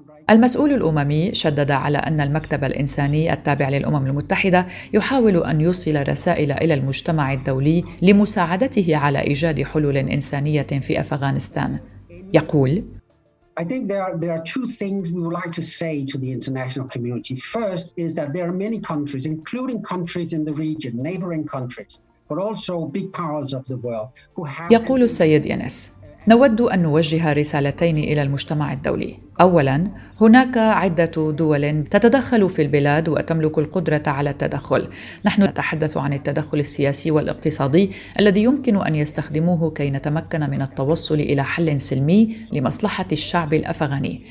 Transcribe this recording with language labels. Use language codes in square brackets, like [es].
[ar] المسؤول الأممي شدد على أن المكتب الإنساني التابع للأمم المتحدة يحاول أن يوصل رسائل إلى المجتمع الدولي لمساعدته على إيجاد حلول إنسانية في أفغانستان. يقول: [en] I think there are two things we would like to say to the international community. First is that there are many countries, including countries in the region, neighboring countries, but also big powers of the world who have. [ar] يقول السيد يانيس: نود أن نوجه رسالتين إلى المجتمع الدولي. أولاً، هناك عدة دول تتدخل في البلاد وتملك القدرة على التدخل. نحن نتحدث عن التدخل السياسي والاقتصادي الذي يمكن أن يستخدموه كي نتمكن من التوصل إلى حل سلمي لمصلحة الشعب الأفغاني.